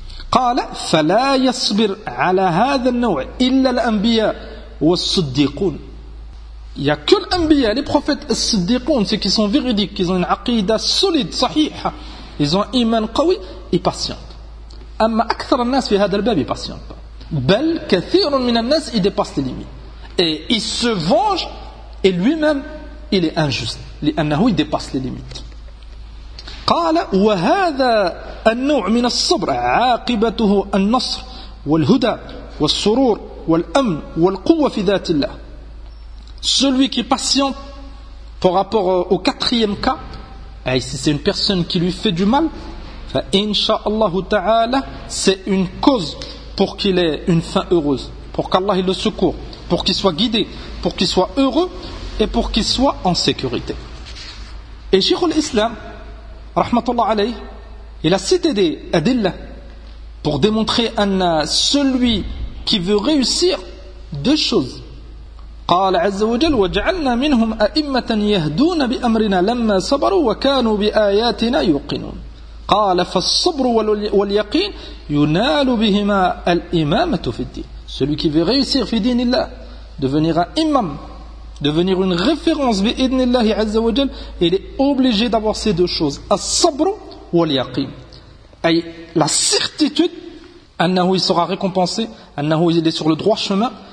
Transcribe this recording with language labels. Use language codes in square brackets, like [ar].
[ar] قال فلا يصبر على هذا النوع إلا الأنبياء والصديقون. [fr] Il n'y a que l'anbiya, les prophètes as-siddiqoun, ceux qui sont véridiques, qui ont une aqidah solide, sahih, [ar] ils ont iman qawi, [fr] ils patientent. [ar] Amma akthar an-nas fi hadha al-bab, [fr] ils ne patientent pas. [ar] Bel kathirun min an-nas, [fr] ils dépassent les limites. Et il se venge, et lui-même, il est injuste. Li'annahu, il dépasse les limites. [ar] قال وهذا النوع من الصبر عاقبته النصر والهدى والسرور والأمن والقوة في ذات الله. [fr] Celui qui patiente par rapport au quatrième cas, et si c'est une personne qui lui fait du mal, inshaAllah ta'ala, c'est une cause pour qu'il ait une fin heureuse, pour qu'Allah le secoue, pour qu'il soit guidé, pour qu'il soit heureux et pour qu'il soit en sécurité. Et Cheikh al-Islam rahmatullah alayhi, il a cité des adillah pour démontrer en celui qui veut réussir deux choses. [ar] قال عز وجل وجعلنا منهم أئمة يهدون بأمرنا لما صبروا وكانوا بآياتنا يوقنون. قال فالصبر واليقين ينال بهما الإمامة في الدين. [fr] Celui qui veut réussir [ar] في دين الله, [fr] devenir un imam, devenir une référence [ar] بإذن الله عز وجل, [fr] il est obligé d'avoir ces deux choses, [ar] الصبر واليقين, [fr] أي la certitude أنه il sera récompensé, أنه il est sur le droit chemin.